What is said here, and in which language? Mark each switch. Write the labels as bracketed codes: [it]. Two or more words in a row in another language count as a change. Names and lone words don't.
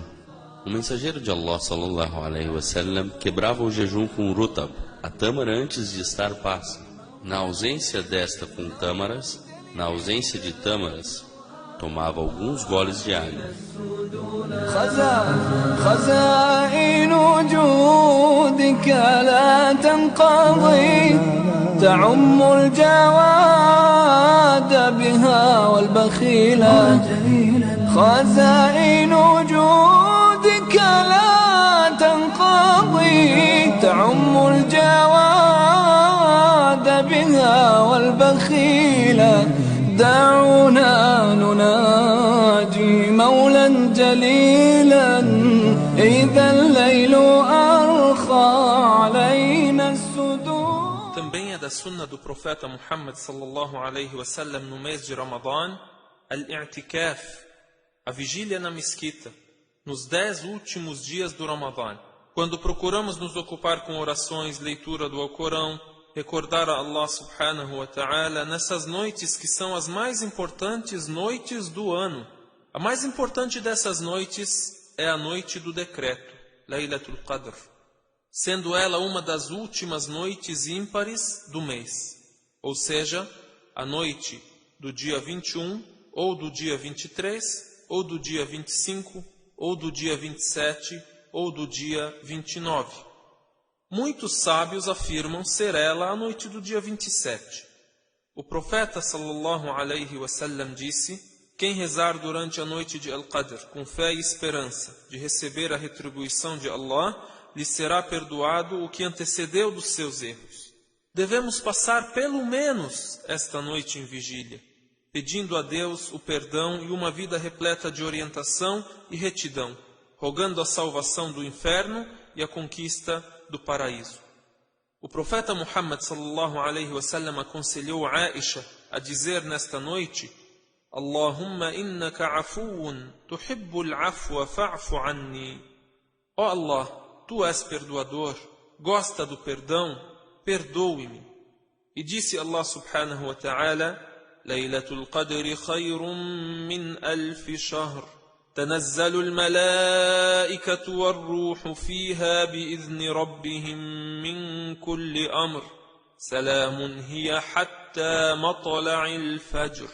[pt] O mensageiro de Allah [ar] صلى الله عليه وسلم [pt] quebrava o jejum com rutab, a tâmara antes de estar passa. Na ausência desta com tâmaras, na ausência de tâmaras, tomava alguns goles de água. [ar] خزائن وجودك لا تنقضي تعم الجواد بها والبخيلة. خزائن وجودك لا تنقضي تعم الجواد بها والبخيلة. دعونا نناجي مولا جليلا إذا الليل أرخى علينا السدود. [pt] Também é da sunna do profeta Muhammad [ar] صلى الله عليه وسلم [pt] no mês de Ramadã, al-i'tikaf, a vigília na mesquita, nos 10 últimos dias do Ramadã, quando procuramos nos ocupar com orações, leitura do Alcorão, recordar a Allah [ar] سبحانه وتعالى [pt] nessas noites que são as mais importantes noites do ano. A mais importante dessas noites é a noite do decreto, [ar] ليلة القدر, [pt] sendo ela uma das últimas noites ímpares do mês, ou seja, a noite do dia 21, ou do dia 23, ou do dia 25, ou do dia 27, ou do dia 29. Muitos sábios afirmam ser ela a noite do dia 27. O profeta [ar] صلى الله عليه وسلم [pt] disse: quem rezar durante a noite de Al-Qadr com fé e esperança de receber a retribuição de Allah, lhe será perdoado o que antecedeu dos seus erros. Devemos passar pelo menos esta noite em vigília, pedindo a Deus o perdão e uma vida repleta de orientação e retidão, rogando a salvação do inferno e a conquista do paraíso. O profeta Muhammad [ar] صلى الله عليه وسلم [pt] aconselhou Aisha a dizer nesta noite: [ar] اللهم إنك عفو تحب العفو فاعف عني. [pt] Ó Allah, tu és perdoador, gosta do perdão, perdoe-me. E disse [ar] Allah سبحانه وتعالى: ليلة القدر خير من ألف شهر. تنزل الملائكة والروح فيها بإذن ربهم من كل أمر سلام هي حتى مطلع الفجر.